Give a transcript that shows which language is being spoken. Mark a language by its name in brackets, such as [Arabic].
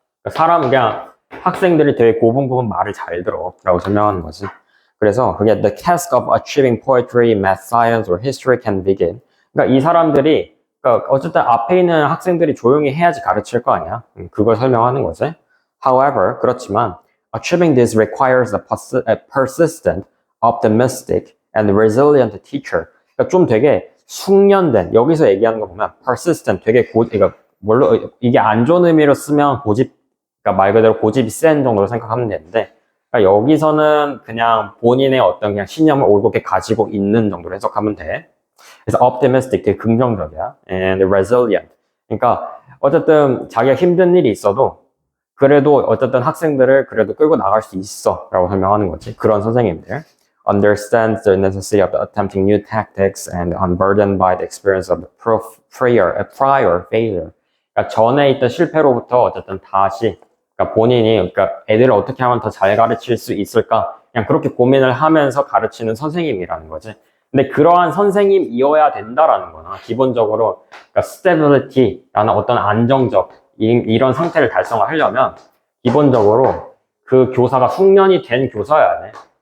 [Korean] 그러니까 사람 그냥 학생들이 되게 고분고분 말을 잘 들어. 라고 설명하는 거지. 그래서 그게 [English] the task of achieving poetry, math, science, or history can begin. [Korean] 그러니까 이 사람들이 그러니까 어쨌든 앞에 있는 학생들이 조용히 해야지 가르칠 거 아니야. 그걸 설명하는 거지. [English] However, [Korean] 그렇지만 [English] achieving this requires a persistent, optimistic, and resilient teacher. [Korean] 그러니까 좀 되게 숙련된 여기서 얘기하는 거 보면 persistent 되게 그러니까 물론 이게 안 좋은 의미로 쓰면 그러니까 말 그대로 고집이 센 정도로 생각하면 되는데. 그러니까 여기서는 그냥 본인의 어떤 그냥 신념을 올곧게 가지고 있는 정도로 해석하면 돼. 그래서 optimistic 되게 긍정적이야. [English] and resilient. [Korean] 그러니까 어쨌든 자기가 힘든 일이 있어도 그래도 어쨌든 학생들을 그래도 끌고 나갈 수 있어 라고 설명하는 거지. 그런 선생님들. [English] understands the necessity of attempting new tactics and unburdened by the experience of prior failure. [Korean] 그러니까 전에 있던 실패로부터 어쨌든 다시 그러니까 본인이 그러니까 애들을 어떻게 하면 더 잘 가르칠 수 있을까 그냥 그렇게 고민을 하면서 가르치는 선생님이라는 거지. 근데 그러한 선생님이어야 된다라는 거나 기본적으로 그러니까 stability라는 어떤 안정적 이런 상태를 달성하려면 기본적으로 그 교사가 숙련이 된 교사여야 돼.